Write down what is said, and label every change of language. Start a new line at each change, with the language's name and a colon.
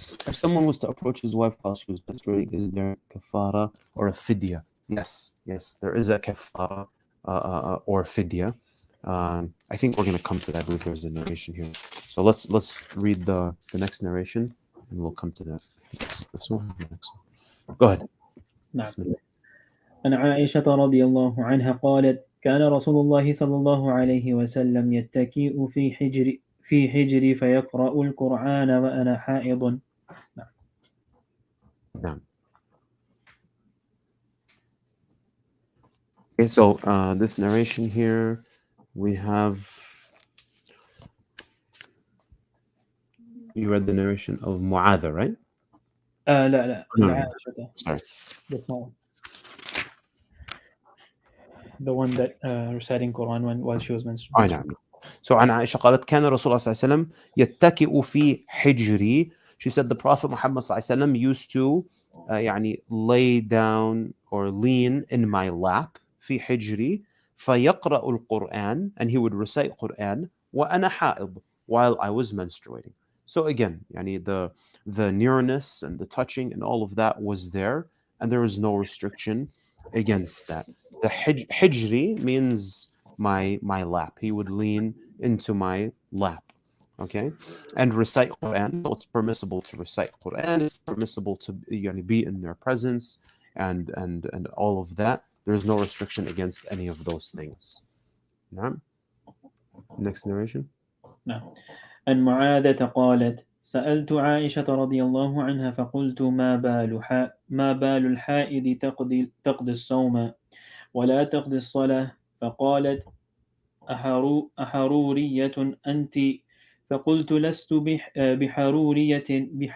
English: If someone was to approach his wife while she was menstruating, is there kafara or a fidya? Yes, there is a kafara or fidya. I think we're going to come to that. I believe there's a narration here. So let's read the next narration, and we'll come to that. This one. Next one. Go ahead.
Arabic: نعم. عن عائشة رضي الله عنها قالت: كان رسول الله صلى الله عليه وسلم يتكئ في حجري فيقرأ القرآن وأنا حائض. نعم.
English: Okay, so this narration here, we have. You read the narration of Mu'adha, right?
Arabic: لا.
English: No. Sorry. The small one. The one that reciting Quran while she was menstruating.
Arabic: نعم.
English: So
Arabic: عن عائشة قالت كان رسول الله صلى الله عليه وسلم يتكئ في حجري.
English: She said the Prophet Muhammad
Arabic: صلى الله عليه وسلم
English: used to lay down or lean in my lap
Arabic: في حجري فيقرأ القرآن,
English: and he would recite Quran
Arabic: وأنا حائض,
English: while I was menstruating. So again, the nearness and the touching and all of that was there, and there was no restriction against that. The hijri means my lap. He would lean into my lap, okay, and recite Quran. So it's permissible to recite Quran. It's permissible to be in their presence and all of that. There's no restriction against any of those things. Next narration.
Arabic: نعم. أن معاذة قالت سألت عائشة رضي الله عنها فقلت ما بال الحائض تقضي الصوم ولا تقضي الصلاة فقالت أحرورية أنت فقلت لست بحرورية